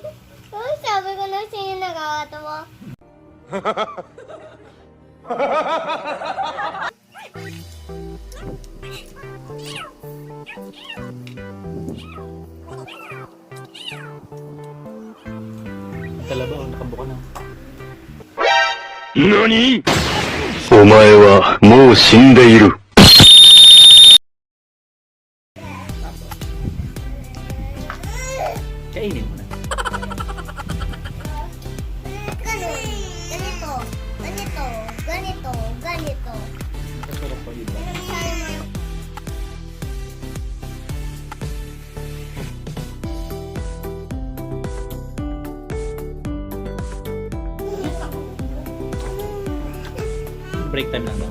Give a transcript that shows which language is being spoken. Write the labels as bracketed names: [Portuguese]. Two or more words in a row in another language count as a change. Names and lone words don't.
[Filipino] Oh, sabi ko na sino nakakatawa. Talaba o nakabuka na. [Japanese] 何? お前はもう死んでいる。 [Filipino] Kaya Kainin mo na. Ganito. Ganito. Ganito. Ganito. Masarap pa iba. Break time lang daw.